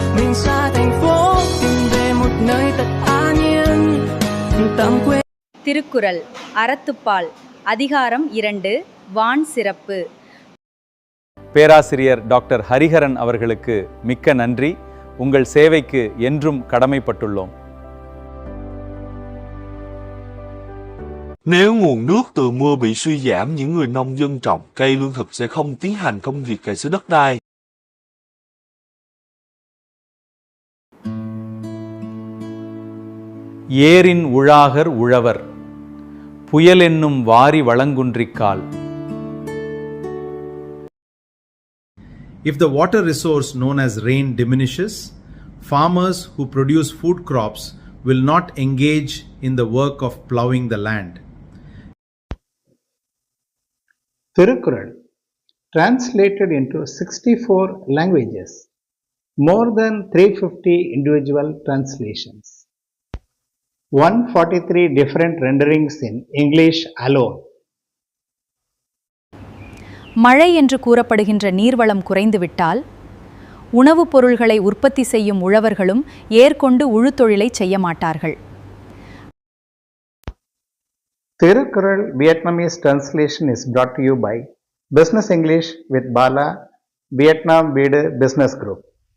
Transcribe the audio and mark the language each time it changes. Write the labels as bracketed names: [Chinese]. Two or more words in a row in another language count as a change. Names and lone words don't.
[Vietnamese] mình xa thành phố tìm về một nơi thật an yên tạm quên. [Tamil] திருக்குறள் அறத்துப்பால் அதிகாரம் 2 வான் சிறப்பு. பேராசிரியர் டாக்டர் ஹரிஹரன் அவர்களுக்கு மிக்க நன்றி. உங்கள் சேவைக்கு என்றும் கடமைப்பட்டுள்ளோம். [Vietnamese] Nếu nguồn nước từ mưa bị suy giảm, những người nông dân trồng cây lương thực sẽ không tiến hành công việc cày xới đất đai. [Tamil] ஏரின் உழாகர் உழவர் புயல் என்னும் வாரி வளங்குன்றிக்கால். [English] If the water resource known as rain diminishes, farmers who produce food crops will not engage in the work of ploughing the land. Thirukkural, translated into 64 languages, more than 350 individual translations, 143 different renderings in English alone. [Tamil] மழை என்று கூறப்படுகின்ற நீர்வளம் குறைந்துவிட்டால் உணவுப் பொருள்களை உற்பத்தி செய்யும் உழவர்களும் ஏற்கொண்டு உழுத்தொழிலை செய்ய மாட்டார்கள். [English] Thirukkural Vietnamese translation is brought to you by Business English with Bala, Vietnam Bida Business Group.